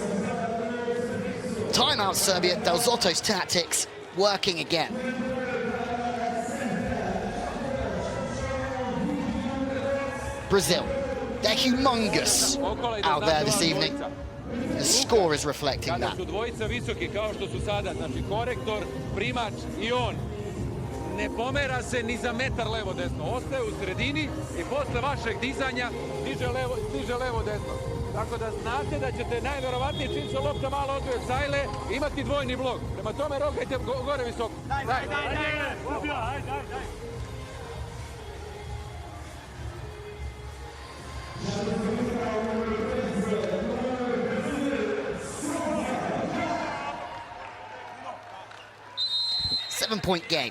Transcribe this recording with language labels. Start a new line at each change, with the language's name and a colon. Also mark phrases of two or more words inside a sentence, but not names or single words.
English: Timeout Serbia, Del Zotto's tactics working again. Brazil, they're humongous out there this evening. The score is reflecting that.
Serbian: Kada su dvojica visoki kao što su sada, znači korektor, primač I on, ne pomera se ni za metar levo-desno, ostaje u sredini I posle vašeg dizanja diže levo-desno. Tako da znate da ćete najverovatnije čim se lopta malo odvoje od sajle imati dvojni blok. Prema tome rokajte gore visoko. Daj.
English: 7-point game.